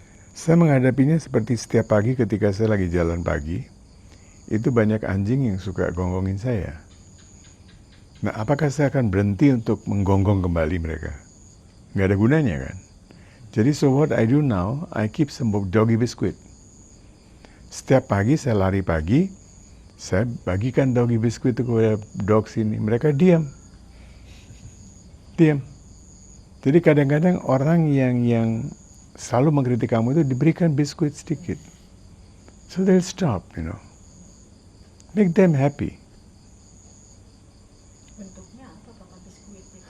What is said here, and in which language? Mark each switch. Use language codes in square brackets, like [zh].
[id] Saya menghadapinya seperti setiap pagi ketika saya lagi jalan pagi, itu banyak anjing yang suka gonggongin saya. Nah, apakah saya akan berhenti untuk menggonggong kembali mereka? Nggak ada gunanya kan? [en] Jadi so what I do now, I keep some doggy biscuit. [id] Setiap pagi saya lari pagi, saya bagikan doggy biscuit itu kepada dog sini. Mereka diam. Diam. Jadi kadang-kadang orang yang selalu mengkritik kamu itu diberikan biskuit sedikit. [en] So they'll stop, Make them happy. [id] Bentuknya apa Bapak biskuitnya?